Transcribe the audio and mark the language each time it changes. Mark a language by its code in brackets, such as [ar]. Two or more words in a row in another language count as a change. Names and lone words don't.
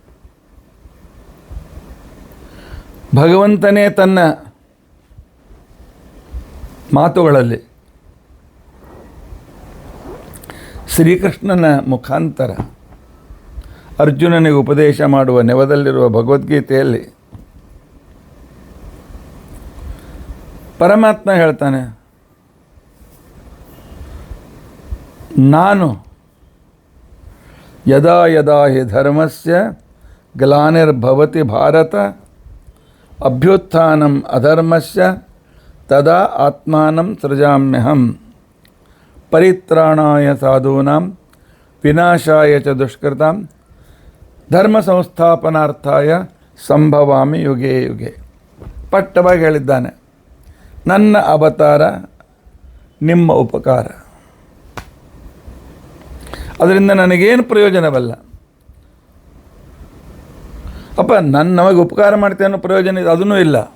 [kn] ಭಗವಂತನೇ ತನ್ನ ಮಾತುಗಳಲ್ಲಿ ಶ್ರೀಕೃಷ್ಣನ ಮುಖಾಂತರ ಅರ್ಜುನನಿಗೆ ಉಪದೇಶ ಮಾಡುವ ನೆವದಲ್ಲಿರುವ ಭಗವದ್ಗೀತೆಯಲ್ಲಿ ಪರಮಾತ್ಮ ಹೇಳ್ತಾನೆ, ನಾನು [sa] ಯದಾ ಯದಾ ಹಿ ಧರ್ಮಸ್ಯ ಗ್ಲಾನಿರ್ಭವತಿ ಭಾರತ ಅಭ್ಯುತ್ಥಾನಂ ಅಧರ್ಮಸ್ಯ ತದಾ ಆತ್ಮಾನಂ ಸೃಜಾಮ್ಯಹಂ ಪರಿತ್ರಾಣಾಯ ಸಾಧೂನಾಂ ವಿನಾಶಾಯ ಚ ದುಷ್ಕೃತಾಂ ಧರ್ಮ ಸಂಸ್ಥಾಪನಾರ್ಥಾಯ ಸಂಭವಾಮಿ ಯುಗೆ ಯುಗೆ. [kn] ಪಟ್ಟವಾಗಿ ಹೇಳಿದ್ದಾನೆ, ನನ್ನ ಅವತಾರ ನಿಮ್ಮ ಉಪಕಾರ. ಅದರಿಂದ ನನಗೇನು ಪ್ರಯೋಜನವಲ್ಲ. ಅಪ್ಪ, ನಮಗೆ ಉಪಕಾರ ಮಾಡ್ತೇನೆ ಅನ್ನೋ ಪ್ರಯೋಜನ ಇದೆ, ಅದೂ ಇಲ್ಲ.